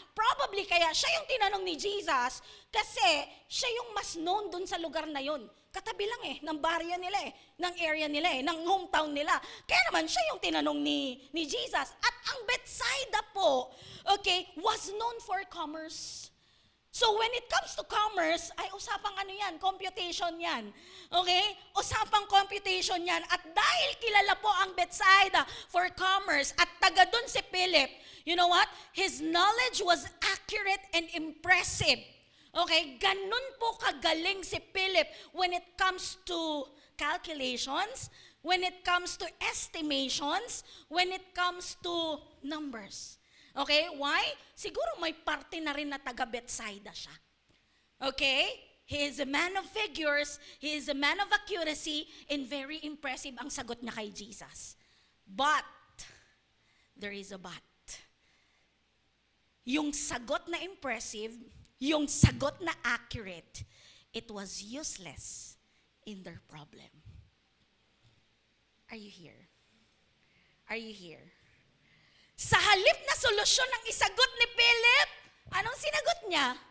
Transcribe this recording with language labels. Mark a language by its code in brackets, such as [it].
[tl] Probably kaya siya yung tinanong ni Jesus kasi siya yung mas known doon sa lugar na yon. Katabi lang ng baryo nila ng area nila ng hometown nila. Kaya naman siya yung tinanong ni Jesus. [en] At ang Bethsaida po, okay, was known for commerce. So when it comes to commerce, [tl] ay usapang computation yan. [en] Okay? [tl] Usapang computation yan. At dahil kilala po ang Bethsaida for commerce at taga dun si Philip, [en] you know what? His knowledge was accurate and impressive. Okay? [tl] Ganun po kagaling si Philip [en] when it comes to calculations, when it comes to estimations, when it comes to numbers. [tl] Okay? Why? Siguro may parte na rin na taga Bethsaida siya. Okay? [en] He is a man of figures, he is a man of accuracy, and very impressive [tl] ang sagot niya kay Jesus. [en] But, there is a but. [tl] Yung sagot na impressive, yung sagot na accurate, [en] it was useless in their problem. Are you here? Are you here? [tl] Sa halip na solusyon ng isagot ni Philip, anong sinagot niya?